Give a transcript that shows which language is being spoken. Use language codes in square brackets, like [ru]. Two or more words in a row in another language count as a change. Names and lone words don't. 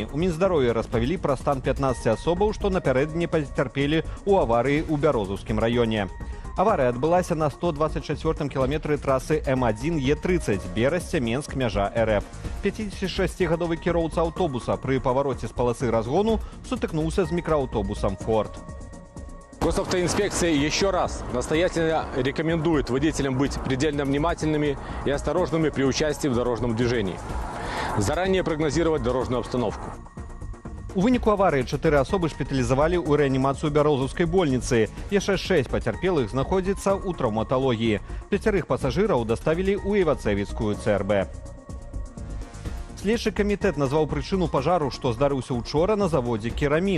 [be] У Мінздароўя распавялі пра стан 15 асобаў, што напярэдадні пацярпелі ў аварыі ў Бярозаўскім раёне. Аварыя адбылася на 124 кіламетры трасы М1 Е30, Берасця, Менск, мяжа РФ. 56-гадовы кіроўца аўтобуса пры павароце з паласы разгону сутыкнуўся з мікрааўтобусам «Форд». [ru] Госавтоинспекция еще раз настоятельно рекомендует водителям быть предельно внимательными и осторожными при участии в дорожном движении. Заранее прогнозировать дорожную обстановку. [be] У выніку аварыі 4 асобы шпіталізавалі ў рэанімацыю бярозаўскай больніцы. Яшчэ 6 пацярпелых знаходзіцца ў траўматалогіі. 5 пасажыраў даставілі ў Івацэвіцкую ЦРБ. Следчы камітэт назваў прычыну пажару, што здарыўся учора на заводзе «Керамін».